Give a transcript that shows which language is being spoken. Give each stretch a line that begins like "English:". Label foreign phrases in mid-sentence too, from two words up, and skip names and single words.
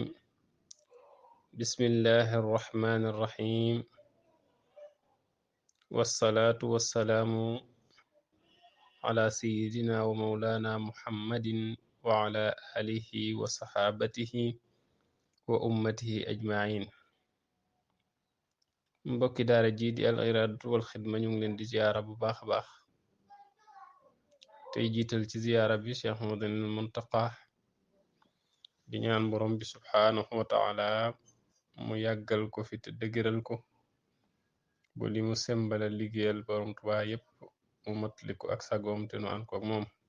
Arabic: بسم الله الرحمن الرحيم، والصلاة والسلام على سيدنا ومولانا محمد وعلى آله وصحابته وأمته أجمعين.
Wolof: mbokki daara ji di Al Iradatou wal Xidma ñu ngi leen di ziyaara bu baax a baax tey jiital ci ziyaara bi Cheikh Muhammadul Muntaqa di ñaan borom bi
Arabic: سبحانه وتعالى
Wolof: mu yàggal ko fi te dëgëral ko bu li mu sembala liggéeyal borom Tuubaa yépp mu matali ko ak sagoom te nu ànd ko ak moom.